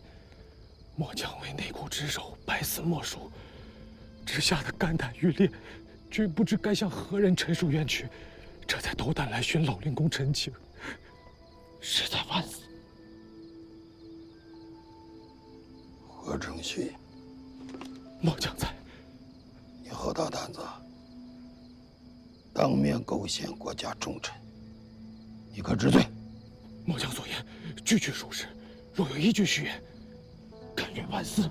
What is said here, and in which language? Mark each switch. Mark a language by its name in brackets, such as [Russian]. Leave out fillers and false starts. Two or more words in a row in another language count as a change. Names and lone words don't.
[Chinese] 末將為內庫值守，百死莫屬，只嚇得肝膽欲裂，卻不知該向何人陳述冤屈，這才斗膽來尋老靈公陳情，實在萬死。何成勋，末将在。你好大胆子，当面构陷国家重臣，你可知罪？末将所言句句属实，若有一句虚言，甘愿万死。